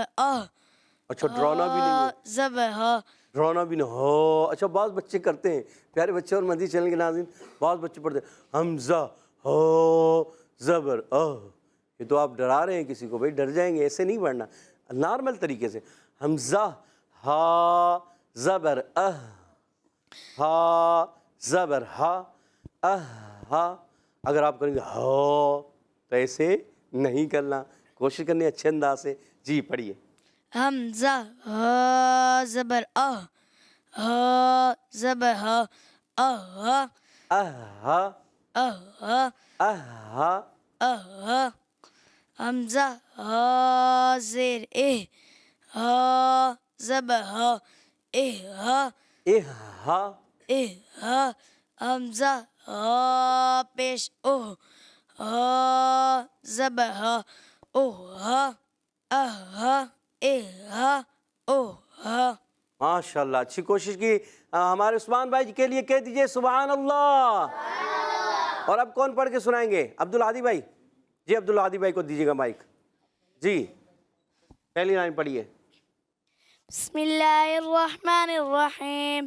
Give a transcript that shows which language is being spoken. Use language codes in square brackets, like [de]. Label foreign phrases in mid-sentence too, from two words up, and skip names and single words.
[ur] اچھا ڈرانا بھی نہیں ہے، زبر ہا. ڈرانا بھی نہیں ہو. اچھا بعض بچے کرتے ہیں، پیارے بچے اور مدنی چینل کے ناظرین، بعض بچے پڑھتے ہیں حمزہ ہو زبر یہ تو آپ ڈرا رہے ہیں کسی کو. بھائی ڈر جائیں گے، ایسے نہیں پڑھنا، نارمل طریقے سے. حمزہ ہا زبر ہا زبر ہا ہا. اگر آپ کریں گے ہو تو ایسے نہیں کرنا، کوشش کرنی ہے اچھے انداز سے. جی پڑھیے. حمزہ ہا زبر ہا زبر ہا ہا ہا ہا. حمزہ ہا زیر ہا زبر ہا ہا ہا. ہا. حمزہ ہا پیش ہا زبر ہا ہا ہا ہا. [ar] ماشاء اللہ، [ur] اچھی کوشش کی. ہمارے عثمان بھائی کے لیے کہہ دیجئے [ar] سبحان اللہ. [ur] اور اب کون پڑھ کے سنائیں گے؟ عبدالعادی بھائی. جی عبدالعادی بھائی کو دیجیے گا مائک. جی پہلی لائن پڑھیے. [ar] بسم اللہ الرحمن الرحیم.